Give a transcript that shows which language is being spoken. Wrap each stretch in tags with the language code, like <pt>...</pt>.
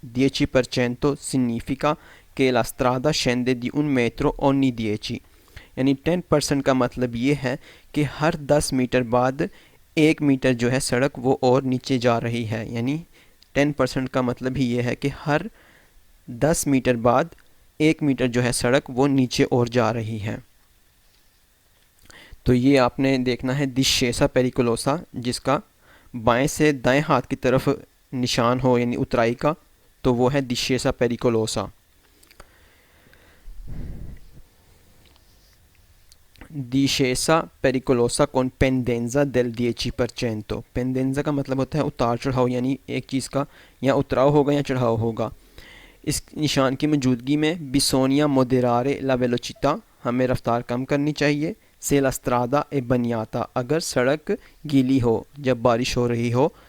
<it>10% significa che la strada scende di 1 metro ogni 10,</it> <hi>यानी 10% का मतलब ये है कि हर 10 मीटर बाद 1 मीटर जो है सड़क वो और नीचे जा रही है, यानी 10% का मतलब ही ये है कि हर 10 मीटर बाद 1 मीटर जो है सड़क वो नीचे और जा रही है। तो ये आपने देखना है</hi> <it>discesa pericolosa,</it> <hi>जिसका बाएं से दाएं हाथ की तरफ निशान हो यानी उतराई का, तो वो है</hi> <it>डिस्सेसा पेरिकोलोसा। डिसेसा पेरिकोलोसा con pendenza del 10%।</it> <hi>पेंडेंजा का मतलब होता है उतार चढ़ाव, यानी एक चीज़ का या उतराव होगा या चढ़ाव होगा। इस निशान की मौजूदगी में</hi> <it>बिसोनिया मोदेरारे ला वेलोचिता,</it> <hi>हमें रफ्तार कम करनी चाहिए।</hi> <it>से ला स्ट्रादा ए बनियाता,</it> <hi>अगर सड़क गीली हो, जब बारिश हो रही हो।</hi>